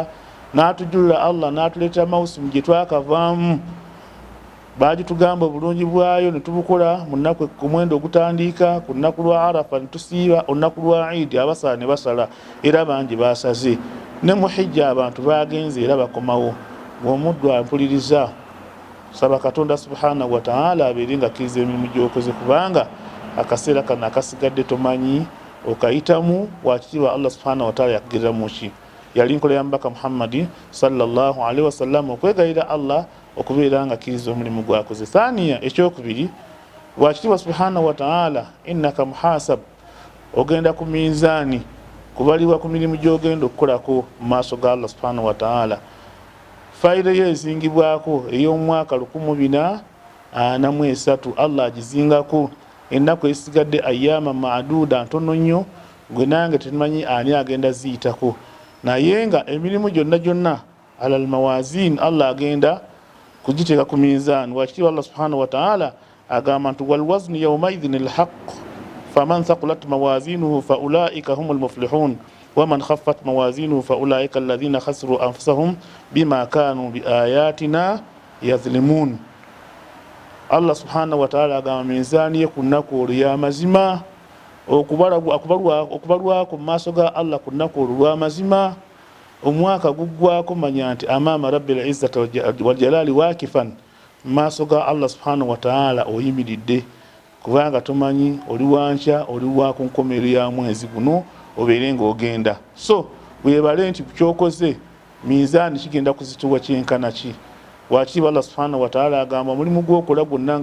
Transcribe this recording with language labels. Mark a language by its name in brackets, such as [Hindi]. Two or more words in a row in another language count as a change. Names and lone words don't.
[Ganda] N'atujulira Allah n'atuleeta mawusimu gye twakavaamu, baagitugamba obulungi bwayo ne tubukola mu nnaku ku mwendo ogutandika ku nnaku lwa Arafa ne tusiiba, olunaku lwa Eid abasala ne basala era bangi basaze, ne mu hijja abantu bagenze era bakomawo. Ng'omuddu ampuliriza, saba Katonda [Arabic] سبحانه وتعالى [Ganda] abeere nga akkiriza emirimu gy'okoze, kubanga akaseera kano akasigadde tomanyi okayitamu wakitiibwa Allah subhanahu wa ta'ala yakugiriramu ki. Yali nkola ya mbaka Muhammad [Arabic] صلى الله عليه وسلم [Ganda] okwegayira Allah okubeera nga akkiriza omulimu gwakoze. Thaniya, ekyokubiri, wakitiibwa [Arabic] سبحانه وتعالى إنك محاسب, [Ganda] ogenda ku minzaani kubalibwa ku mirimu gy'ogenda okukolako mu maaso ga Allah [Arabic] سبحانه وتعالى. [Ganda] Fayida ye ezingibwako ey'omwaka 1400 ana mu esatu Allah agizingako ennaku ezisigadde [Arabic] أياما معدودة [Ganda] ntono nnyo gwe nange tetumanyi ani agenda ziyitako naye nga emirimu gyonna [Arabic] على الموازين [Ganda] Allah agenda kugiteeka ku mizan wakitiibwa Allah [Arabic] سبحانه وتعالى [Ganda] agamba nti [Arabic] والوزن يومئذ الحق فمن ثقلت موازينه فأولئك هم المفلحون ومن خفت موازينه فأولئك الذين خسروا أنفسهم بما كانوا بآياتنا يظلمون. [Ganda] Allah [Arabic] سبحانه وتعالى [Ganda] agamba mizani ye ku nnaku olwo y'amazima okubalwako mu maaso ga Allah ku nnaku olwo lw'amazima omwaka guggwako manya nti amaama [Arabic] رب العزة والجلال [Ganda] wakifan mu maaso ga Allah [Arabic] سبحانه وتعالى [Ganda] oyimiridde kubanga tomanyi oli wankya oli wa ku nkomero ya mwezi guno obeere ng'ogenda so weebale nti kyokoze mizani kigenda kuzituwa kyenkana ki wakitiibwa Allah [Arabic] سبحانه وتعالى [Ganda] agamba mulimu gw'okola gwonna